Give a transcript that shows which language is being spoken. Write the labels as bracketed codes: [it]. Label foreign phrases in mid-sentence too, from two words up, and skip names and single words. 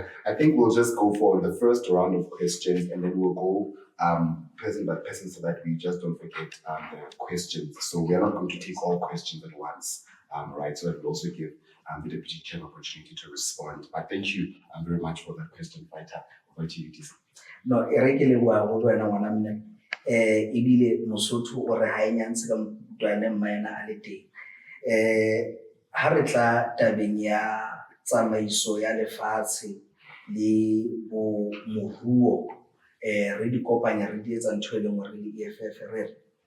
[en] I think we'll just go for the first round of questions, and then we'll go person by person so that we just don't forget the questions. So we are not going to take all questions at once. right? So that will also give the Deputy Chair an opportunity to respond. But thank you very much for that question, Fighter. Over to you, DC. No, [st] e re ke leboha ho wena ngwana mme. Ebile Mosotho o re ha e nyantse ka motwana mmaena a le teng. Ha re tla tabeng ya tsamaiso ya lefatshe le bo moruo, re di kopanya re di etsa ntho e leng hore le EFF re re.